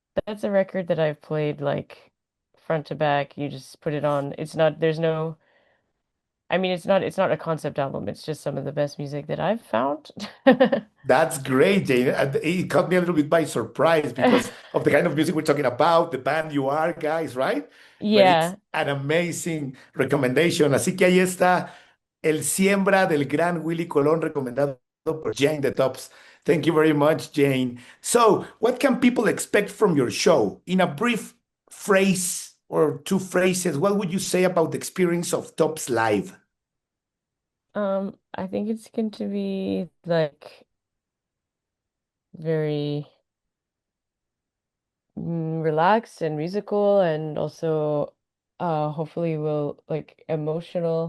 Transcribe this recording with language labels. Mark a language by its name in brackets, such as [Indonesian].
[English] that's a record that I've played like front to back. You just put it on. It's not, there's no, I mean, it's not a concept album. It's just some of the best music that I've found. That's great, Jane. And it caught me a little bit by surprise because of the kind of music we're talking about, the band you are, guys, right? But it's Yeah. an amazing recommendation. [Spanish] Así que ahí está el Siembra del gran Willy Colón, recomendado por Jane the Tops. [English] Thank you very much, Jane. So, what can people expect from your show? In a brief phrase or two phrases, what would you say about the experience of Tops Live? I think it's going to be like very relaxed and musical and also hopefully will like emotional.